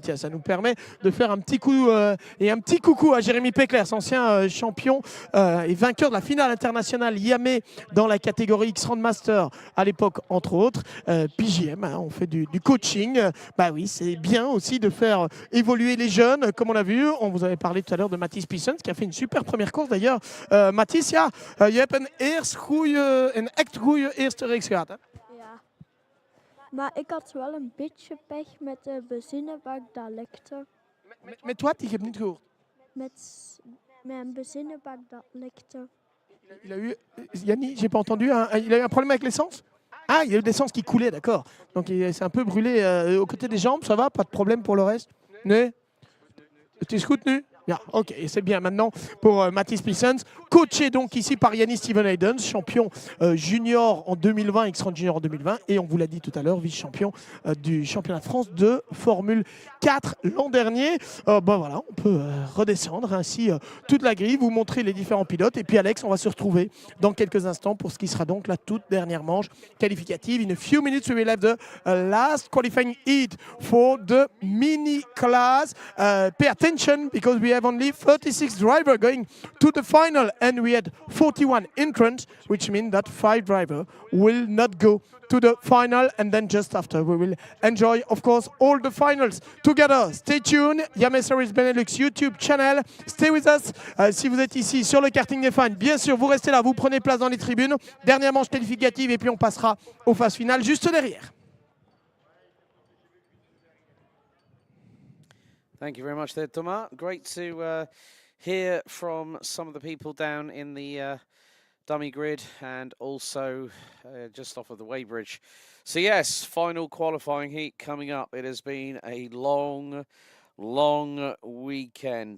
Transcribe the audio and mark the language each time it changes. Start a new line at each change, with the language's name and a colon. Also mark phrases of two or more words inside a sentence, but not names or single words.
French: Tiens, ça nous permet de faire un petit coup et un petit coucou à Jérémy Peckler, ancien champion et vainqueur de la finale internationale Iame dans la catégorie X30 Master à l'époque, entre autres. PJM, hein, on fait du coaching. Bah oui, c'est bien aussi de faire évoluer les jeunes, comme on l'a vu. On vous avait parlé tout à l'heure de Mathis Pissons qui a fait une super première course d'ailleurs. Mathis,
Dutch: ja, je hebt een eerste een echt goede eerste race gehad, hè? Ja. Maar ik had wel een beetje pech met de benzinebak dat lekte. Met wat? Ik heb niet gehoord. Met een benzinebak dat lekte.
French: Il a eu, Yanni, j'ai pas entendu, il a eu un problème avec l'essence? Ah, il y a eu de l'essence qui coulait, d'accord. Donc il s'est un peu brûlé aux côtés des jambes, ça va? Pas de problème pour le reste?
Dutch: Nee? Het is goed nu? Ja,
French: ok, c'est bien maintenant pour Mathis Pissens, coaché donc ici par Yannis Steven Haydens, champion junior en 2020, X30 Junior en 2020, et on vous l'a dit tout à l'heure, vice-champion du championnat de France de Formule 4 l'an dernier. Voilà, on peut redescendre ainsi toute la grille, vous montrer les différents pilotes, et puis Alex, on va se retrouver dans quelques instants pour ce qui sera donc la toute dernière manche qualificative.
English: In a few minutes, we will have the last qualifying heat for the mini class. Pay attention because we have only 36 drivers going to the final and we had 41 entrants, which means that 5 drivers will not go to the final, and then just after we will enjoy, of course, all the finals together. Stay tuned, Iame Series Benelux YouTube channel. Stay with us.
French: Si vous êtes ici sur le karting des fans, bien sûr, vous restez là, vous prenez place dans les tribunes. Dernière manche qualificative et puis on passera aux phases finales juste derrière.
English: Thank you very much there, Thomas. Great to hear from some of the people down in the dummy grid and also just off of the weighbridge. So yes, final qualifying heat coming up. It has been a long weekend.